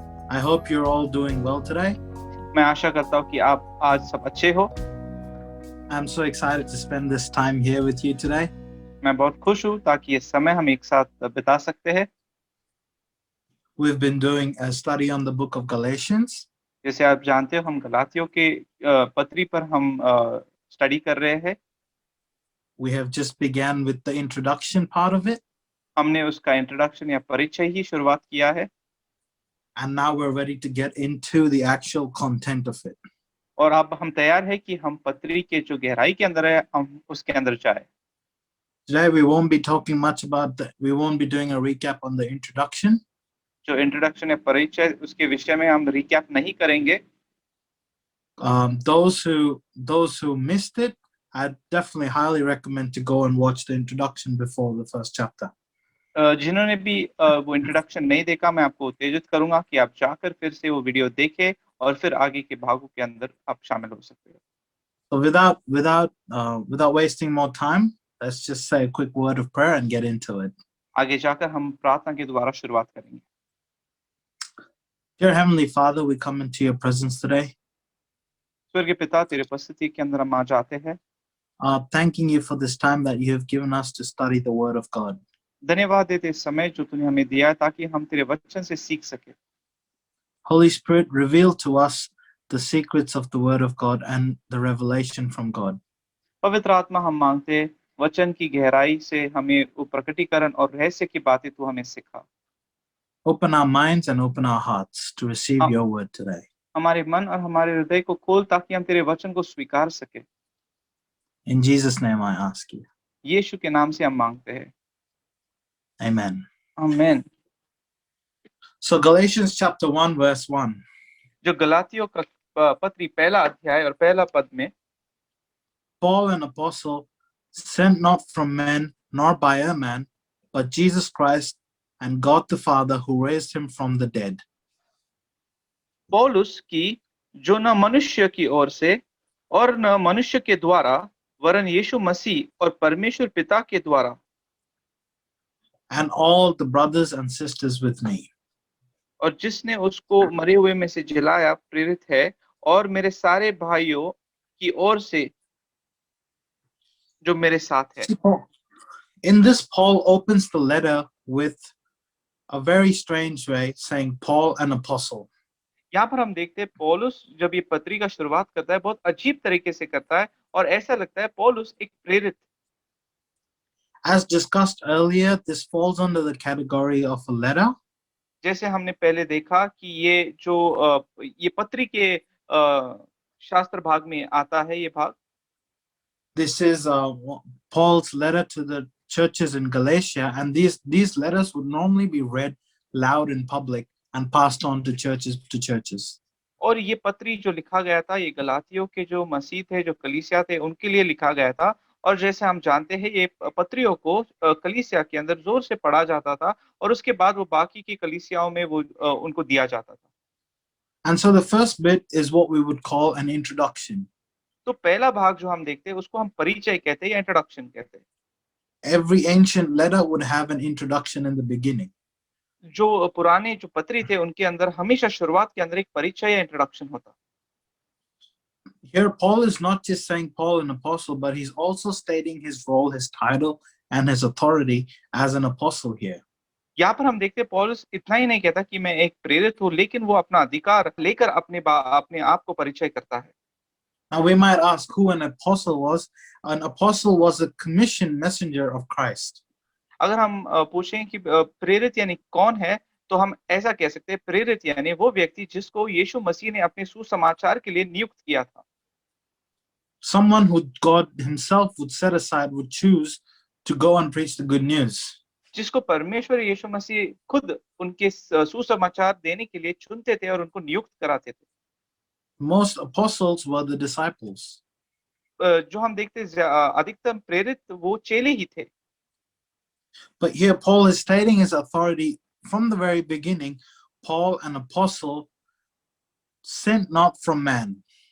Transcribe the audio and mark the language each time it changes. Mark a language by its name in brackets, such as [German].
[English] I hope you're all doing well today. [Hindi] मैं आशा करता हूँ कि आप आज सब अच्छे हो। [English] I'm so excited to spend this time here with you today. [Hindi] मैं बहुत खुश हूँ ताकि ये समय हम एक साथ बिता सकते हैं। [English] We've been doing a study on the book of Galatians. [Hindi] जैसे आप जानते हो हम गलातियों के पत्री पर हम स्टडी कर रहे हैं। [English] We have just began with the introduction part of it, [Hindi] हमने उसका इंट्रोडक्शन या परिचय ही शुरुआत किया है [English] and now we're ready to get into the actual content of it. [Hindi] और अब हम तैयार हैं कि हम पत्री के जो गहराई के अंदर है हम उसके अंदर जाए। [English] Today we won't be talking much about we won't be doing a recap on the introduction. [Hindi] जो इंट्रोडक्शन या परिचय उसके विषय में हम रिकैप नहीं करेंगे। [English] Those who missed it, I definitely highly recommend to go and watch the introduction before the first chapter. [Hindi] जिन्होंने भी वो इंट्रोडक्शन नहीं देखा, मैं आपको उत्तेजित करूंगा कि आप जाकर फिर से वो वीडियो देखें और फिर आगे के भागों के अंदर आप शामिल हो सकते हो। [English] So without wasting more time, let's just say a quick word of prayer and get into it. [Hindi] आगे जाकर हम प्रार्थना के द्वारा शुरुआत करेंगे। [English] Dear Heavenly Father, we come into your presence today, [Hindi] स्वर्गीय पिता, तेरे उपस्थिति के अंदर हम आज आते हैं, [English] thanking you for this time that you have given us to study the Word of God. [Hindi] धन्यवाद देते इस समय जो तूने हमें दिया है ताकि हम तेरे वचन से सीख सके। [English] Holy Spirit, reveal to us the secrets of the Word of God and the revelation from God. [Hindi] पवित्र आत्मा, हम मांगते हैं वचन की गहराई से हमें वो प्रकटीकरण और रहस्य की बातें तू हमें सिखा। [English] Open our minds and open our hearts to receive your word today. [Hindi] हमारे मन और हमारे हृदय को खोल ताकि हम तेरे वचन को स्वीकार सके। [English] In Jesus' name I ask you. [Hindi] यीशु के नाम से हम मांगते हैं, [English] Amen. [Hindi] आमीन। [English] So Galatians chapter 1 verse 1. [Hindi] जो गलातियों का पत्री पहला अध्याय और पहला पद में, [English] Paul, an apostle, sent not from men nor by a man, but Jesus Christ and God the Father who raised him from the dead. [Hindi] पौलुस की जो न मनुष्य की ओर से और न मनुष्य के द्वारा वरन यीशु मसीह और परमेश्वर पिता के द्वारा, [English] And all the brothers and sisters with me. [Hindi] और जिसने उसको मरे हुए में से जिलाया प्रेरित है, और मेरे सारे भाइयों की ओर से जो मेरे साथ है। [English] In this, Paul opens the letter with a very strange way, saying Paul an apostle. [Hindi] यहाँ पर हम देखते हैं पौलुस जब ये पत्री का शुरुआत करता है बहुत अजीब तरीके से करता है और ऐसा लगता है पौलुस एक प्रेरित। [English] As discussed earlier, this falls under the category of a letter. [Hindi] जैसे हमने पहले देखा कि ये जो ये पत्री के शास्त्र भाग में आता है ये भाग। [English] This is Paul's letter to the churches in Galatia, and these letters would normally be read loud in public and passed on to churches. [Hindi] और ये पत्री जो लिखा गया था ये गलातियों के जो मसीह थे, जो कलीसिया थे, उनके लिए लिखा गया था। और जैसे हम जानते हैं ये पत्रियों को कलीसिया के अंदर जोर से पढ़ा जाता था और उसके बाद वो बाकी की कलीसियाओं में वो उनको दिया जाता था। [English] And so the first bit is what we would call an introduction. [Hindi] तो पहला भाग जो हम देखते हैं उसको हम परिचय कहते हैं या इंट्रोडक्शन कहते हैं। [English] Every ancient letter would have an introduction in the beginning. [Hindi] जो पुराने जो पत्री थे उनके अंदर हमेशा शुरुआत के अंदर एक परिचय या इंट्रोडक्शन होता। [English] Here Paul is not just saying Paul an apostle, but he's also stating his role, his title, and his authority as an apostle here. [Hindi] यहाँ पर हम देखते हैं पौलुस इतना ही नहीं कहता कि मैं एक प्रेरित हूँ, लेकिन वो अपना अधिकार लेकर अपने आप को परिचय करता है। [English] Now we might ask who an apostle was. An apostle was a commissioned messenger of Christ. [Hindi] अगर हम पूछें कि प्रेरित यानी कौन है, तो हम ऐसा कह सकते हैं प्रेरित यानी वो व्यक्ति जिसको यीशु मसीह ने अपने सुसमाचार के लिए नियुक्त किया था। [English] Someone who God himself would set aside, would choose to go and preach the good news. [Hindi] जिसको परमेश्वर यीशु मसीह खुद उनके सुसमाचार देने के लिए चुनते थे और उनको नियुक्त कराते थे। [English] Most apostles were the disciples. [Hindi] जो हम देखते अधिकतम प्रेरित वो चेले ही थे। [English] But here Paul is stating his authority from the very beginning. Paul, an apostle, sent not from man.